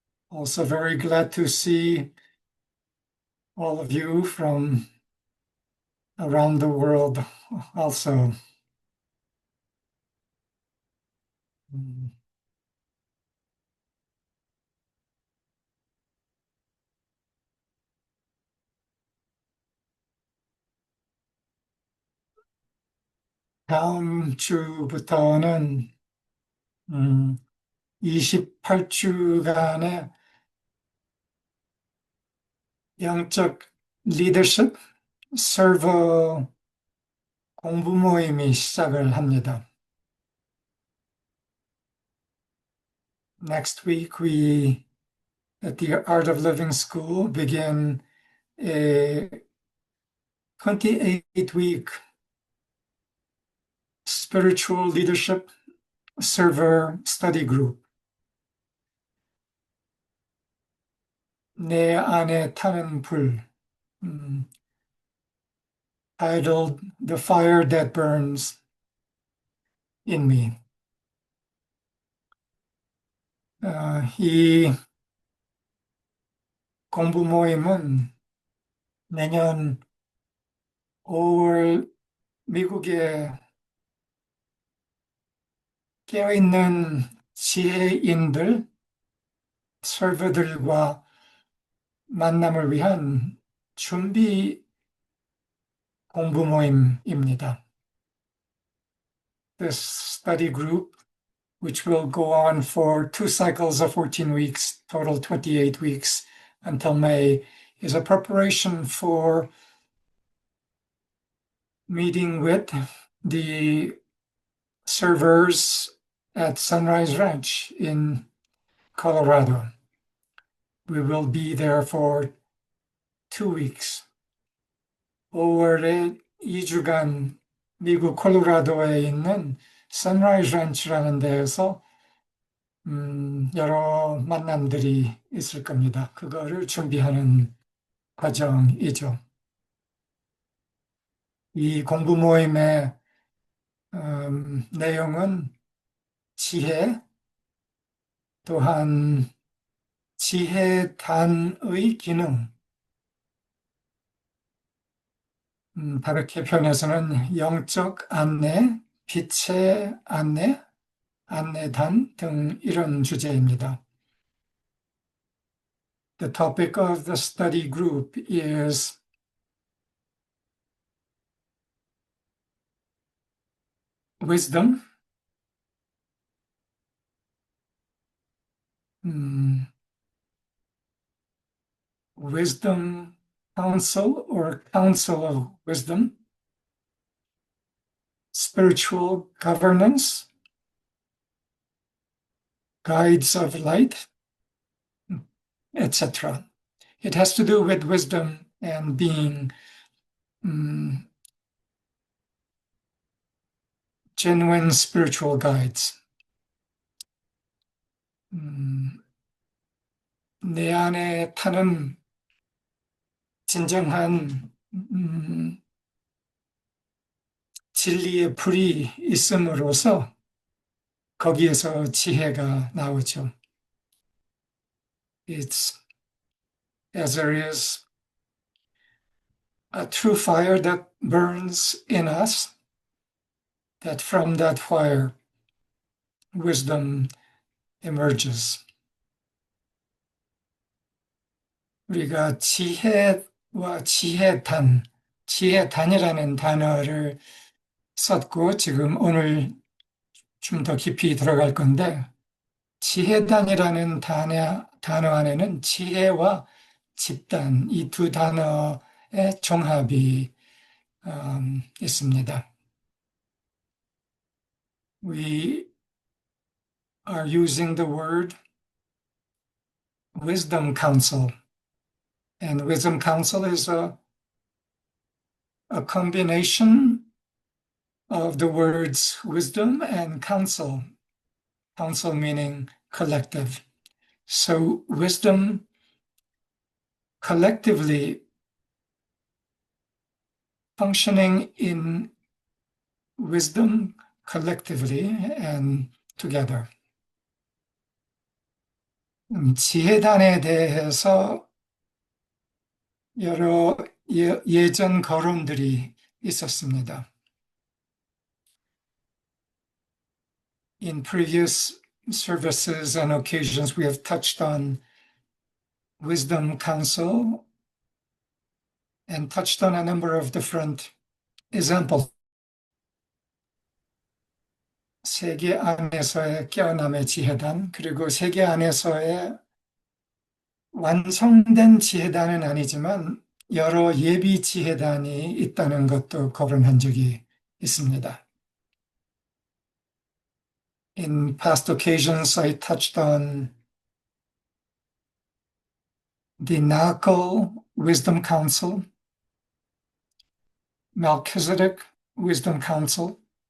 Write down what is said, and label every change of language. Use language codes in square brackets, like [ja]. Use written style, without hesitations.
[en] Also very glad to see all of you from around the world also. [ko] 음, 다음 주부터는 28주간의 영적 리더십 서버 공부 모임이 시작을 합니다. [en] Next week, we at the Art of Living School begin a 28-week spiritual leadership server study group. [ko] 내 안에 타는 불, [en] titled The Fire That Burns in Me. [ko] 이 공부 모임은 내년 5월 미국에 깨어있는 지혜인들, 서버들과 만남을 위한 준비 공부 모임입니다. [en] This study group, which will go on for 2 cycles of 14 weeks, total 28 weeks until May, is a preparation for meeting with the servers at Sunrise Ranch in Colorado. We will be there for 2 weeks. [ko] 5월에 2주간 미국 콜로라도에 있는 선라이즈 런치라는 데에서 여러 만남들이 있을 겁니다. 그거를 준비하는 과정이죠. 이 공부 모임의 내용은 지혜, 또한 지혜단의 기능, 다르게 표현해서는 영적 안내, 빛의 안내, 안내단 등 이런 주제입니다. [en] The topic of the study group is wisdom, wisdom council or council of wisdom, spiritual governance, guides of light, etc. It has to do with wisdom and being genuine spiritual guides. [ko] 내 안에 타는 진정한 진리의 불이 있음으로써 거기에서 지혜가 나오죠. [en] It's as there is a true fire that burns in us, that from that fire wisdom emerges. [ko] 우리가 지혜와 지혜단이라는 단어를 썼고 지금 오늘 좀 더 깊이 들어갈 건데 지혜단이라는 단어 안에는 지혜와 집단 이 두 단어의 종합이 있습니다. [en] We are using the word wisdom council And Wisdom Council is a combination of the words wisdom and council, council meaning collective. So wisdom collectively functioning in wisdom collectively and together. [ko] 지혜단에 대해서 여러 예전 거론들이 있었습니다. [en] In previous services and occasions, we have touched on Wisdom Council and touched on a number of different examples. [ko] 세계 안에서의 깨어남의 지혜단, 그리고 세계 안에서의 완성된 지혜단은 아니지만 여러 예비 지혜단이 있다는 것도 거론한 적이 있습니다. [en] In past occasions, I touched on the Nahal Wisdom Council, Melchizedek Wisdom Council.